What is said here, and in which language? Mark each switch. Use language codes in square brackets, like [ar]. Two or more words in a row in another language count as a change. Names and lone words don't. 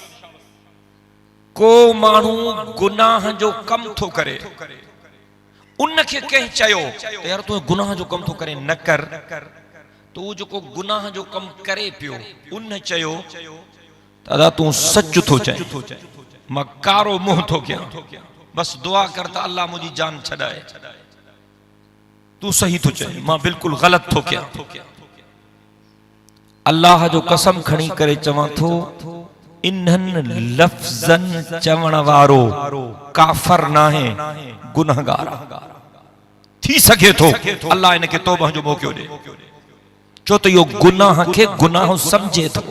[sd] को माण्हू गुनाह जो कम थो करे, उन खे कंहिं चयो त यार तू गुनाह जो कम थो करे, न कर। तू जेको गुनाह जो कम करे पियो, उन चयो दादा तू सच थो चए, मां कारो मुंह थो कयां, बस दुआ कर त अल्लाह मुझी जान छड़ाए। तू सही तो चए, मां बिल्कुल गलत थो कयां। अल्लाह जो कसम खणी करे चवां थो, इन्हनि लफ्ज़न चवण वारो काफर नाहे, गुनहगार थी सके थो। अल्लाह इनके तौबह जो मौको दे, छो त इहो गुनाह खे गुनाह समझे थो।